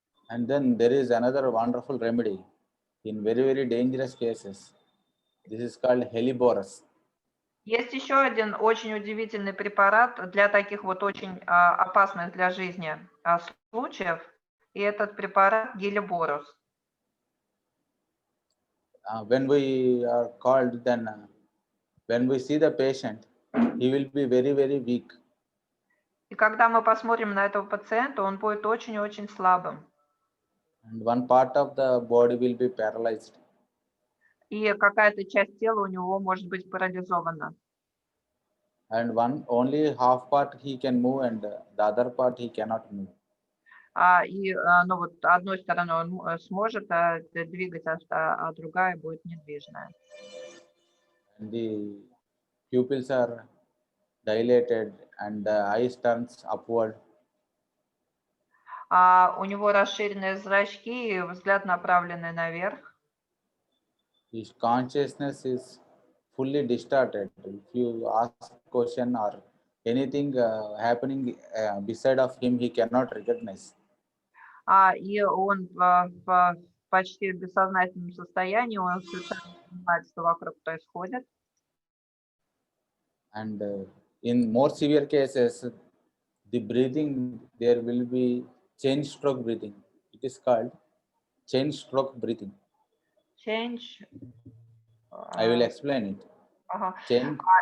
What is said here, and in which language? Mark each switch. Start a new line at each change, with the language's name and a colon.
English: And then there is another wonderful remedy in very, very dangerous cases. This is called Hellebores.
Russian: Есть еще один очень удивительный препарат для таких вот очень опасных для жизни случаев, и этот препарат Гелиборус.
English: When we are called, then when we see the patient, he will be very, very weak.
Russian: И когда мы посмотрим на этого пациента, он будет очень-очень слабым.
English: And one part of the body will be paralyzed.
Russian: И какая-то часть тела у него может быть парализована.
English: And only half part he can move, and the other part he cannot move.
Russian: Ну вот одной стороной он сможет двигать, а другая будет недвижная.
English: And the pupils are dilated, and the eyes turns upward.
Russian: У него расширенные зрачки и взгляд направленный наверх.
English: His consciousness is fully distorted. If you ask question or anything happening beside of him, he cannot recognize.
Russian: И он в почти бессознательном состоянии, он совершенно не понимает, что вокруг происходит.
English: And in more severe cases, the breathing, there will be chain stroke breathing. It is called chain stroke breathing. Change. I will explain it. Chain.